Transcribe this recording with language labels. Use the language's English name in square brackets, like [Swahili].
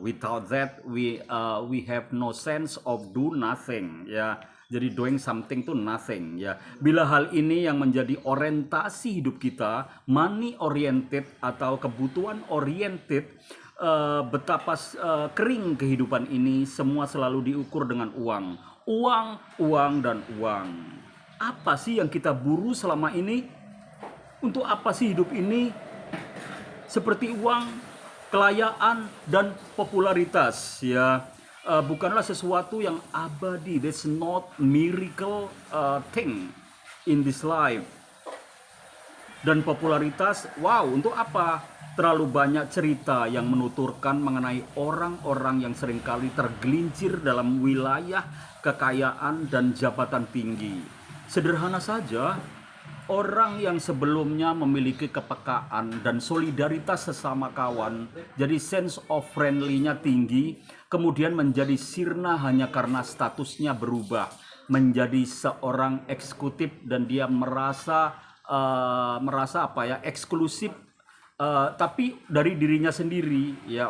[English] Without that we have no sense of do nothing ya. [Indonesian] Jadi [English] doing something to nothing ya. [Indonesian] Bila hal ini yang menjadi orientasi hidup kita, [English] money oriented [Indonesian] atau kebutuhan oriented, betapa kering kehidupan ini. Semua selalu diukur dengan uang. Uang, dan uang. Apa sih yang kita buru selama ini? Untuk apa sih hidup ini? Seperti uang, kelayaan, dan popularitas ya. Bukanlah sesuatu yang abadi. [English] That's not miracle thing in this life. [Indonesian] Dan popularitas, wow, untuk apa? Terlalu banyak cerita yang menuturkan mengenai orang-orang yang seringkali tergelincir dalam wilayah kekayaan dan jabatan tinggi. Sederhana saja, orang yang sebelumnya memiliki kepekaan dan solidaritas sesama kawan, jadi [English] sense of friendly- [Indonesian] nya tinggi, kemudian menjadi sirna hanya karena statusnya berubah menjadi seorang eksekutif dan dia merasa apa ya, eksklusif, tapi dari dirinya sendiri ya.